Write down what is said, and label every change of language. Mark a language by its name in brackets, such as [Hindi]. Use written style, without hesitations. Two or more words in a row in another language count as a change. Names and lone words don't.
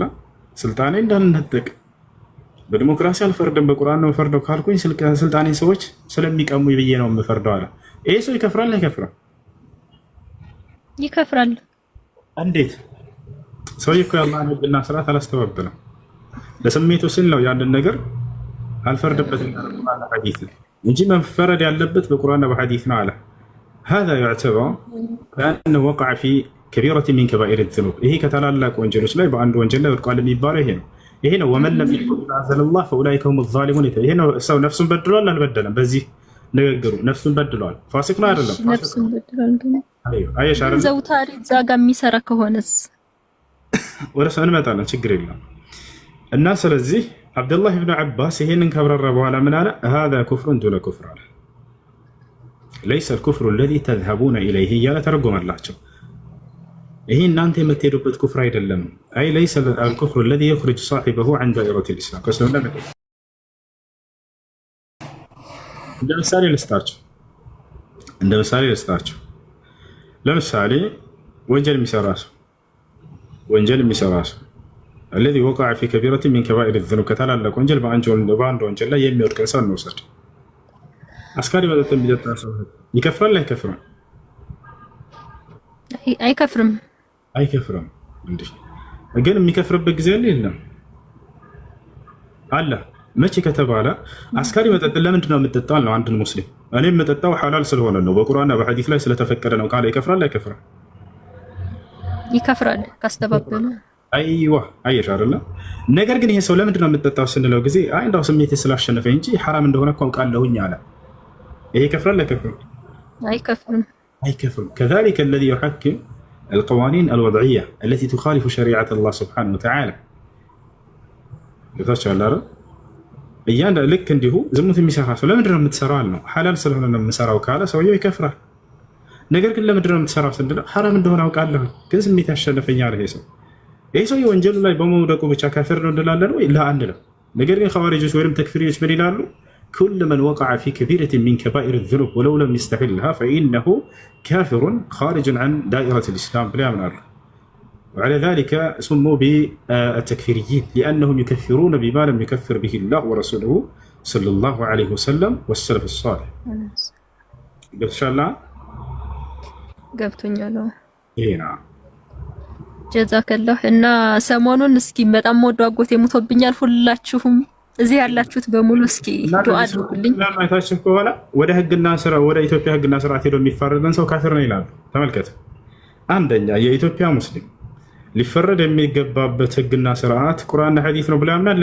[Amharic] ስልጣኔን እንዳልነጠቅ በዲሞክራሲ አልፈርድም በቁርአን ነው የምፈርደው ካልኩኝ ስልጣኔን ሰዎች ስለሚቀሙኝ ብዬ ነው የምፈርደው አለ። ይሄ ሰው ይከፍራል አይከፍርም? ይከፍራል። እንዴት? ሰውዬው እኮ የአላህን ህግና ስርዓት አላስተባበለም። ለስሜቱ ሲል ነው ያንን ነገር አልፈርድበትም ቁርአንና ሐዲስ እንጂ መፈረድ ያለበት በቁርአንና በሐዲስ ነው አለ። [Arabic] هذا يعتبر كأنه وقع في كبيرة من كبائر الذنوب። [Amharic] ይሄ ከታላላቅ ወንጀሎች ላይ በአንድ ወንጀል ላይ ወድቋል የሚባለው ይሄ ነው። ይሄ ነው [Arabic] ومن لم يحكم بما أنزل الله فأولئك هم الظالمون። [Amharic] ይሄ ነው ሰው ነፍሱን በድሏል አልበደለም? በዚህ ንግግሩ ነፍሱን በድሏል። ፋሲቅ ነው አይደለም? ነፍሱን በድሏል ግን አይሽ አይደለም? ዘውታሪ ዛጋ የሚሰራ ከሆነስ ወደ ሰው እንመጣለን፣ ችግር የለም። እና ስለዚህ አብዱላህ ኢብኑ አባስ ይሄንን ካብራራ በኋላ ምን አለ? [Arabic] هذا كفر دون كفر [Amharic] አለ። [Arabic] ليس الكفر الذي تذهبون إليه [Amharic] እያለ ተረጎመላቸው። ይሄ እናንተ የምትሄዱበት ኩፍር አይደለም። አይ [Arabic] ليس الكفر الذي يخرج صاحبه عن دائرة الإسلام። [Amharic] ከእስልምና እንደ ምሳሌ ልስጣችሁ። ለምሳሌ ወንጀል የሚሰራ ሰው [Arabic] الذي وقع في كبيرة من كبائر الذنوب [Amharic] ከታላላቅ ወንጀል በአንድ ወንጀል ላይ የሚወድቅ ሰው እንውሰድ። አስካሪ መጠጥ የሚጠጣ ሰው ይከፍራል አይከፍርም? አይከፍርም አይከፍርም። እንዴ ግን የሚከፍርበት ጊዜ አለ የለም? አለ። መቼ ከተባለ አስካሪ መጠጥ ለምንድን ነው የምጠጣው ነው? አንድን ሙስሊም እኔ የምጠጣው ሐላል ስለሆነ ነው፣ በቁርአንና በሐዲስ ላይ ስለተፈቀደ ነው ካለ ይከፍራል አይከፍርም? ይከፍራል ካስተባበሉ። አይዋ አየሽ አይደለ? ነገር ግን ይሄ ሰው ለምንድን ነው የምጠጣው ስንለው ጊዜ አይ እንዳው ስሜቴ ስላሸነፈኝ እንጂ ሐራም እንደሆነ እኮ አውቃለሁኝ አለ። ይሄ ይከፍራል አይከፍርም? አይከፍርም አይከፍርም። [Arabic] كذلك الذي يحكم القوانين الوضعية التي تخالف شريعة الله سبحانه وتعالى [Amharic] ይታቻል አይደል? ልክ እንዲሁ ዝሙት የሚሰራ ሰው ለምንድን ነው የምትሰራው ነው? ሐላል ስለሆነ ነው የምሰራው ካለ ሰውየው ይከፍራል። ነገር ግን ለምንድን ነው የምትሰራው ስንለው ሐራም እንደሆነ አውቃለሁ ግን ስሜት ያሸነፈኛል። ይሄ ሰው ወንጀሉ ላይ በመውደቁ ብቻ ካፊር ነው እንላለን ወይ? ላ አንልም። ነገር ግን ኸዋሪጆች ወይም ተክፊሪዎች ምን ይላሉ? [Arabic] كل من وقع في كبيرة من كبائر الذنوب ولو لم يستحلها فإنه كافر خارج عن دائرة الإسلام [Amharic] ብለው ያምናሉ። [Arabic] وعلى ذلك سموا بالتكفيريين لأنهم يكفرون بما لم يكفر به الله ورسوله صلى الله عليه وسلم والسلف الصالح. إن شاء الله [Amharic] ገብቶኛል። ይሄና ጀዛከላህ። እና ሰሞኑን እስኪ በጣም ወዶ አጎቴ ሞቶብኛል። ሁላችሁም እዚህ ያላችሁት በሙሉ እስኪ ዱአ አድርጉልኝ። ለማይታችሁ ከሆነ ወደ ህግና ስራ ወደ ኢትዮጵያ ህግና ስርዓት ሄዶ የሚፋረደን ሰው ካፊር ነው ይላሉ። ተመልከት። አንደኛ የኢትዮጵያ ሙስሊም ሊፈረድ የሚገባበት ህግና ስርዓት ቁርአንና ሐዲስ ነው ብለ ያምናል?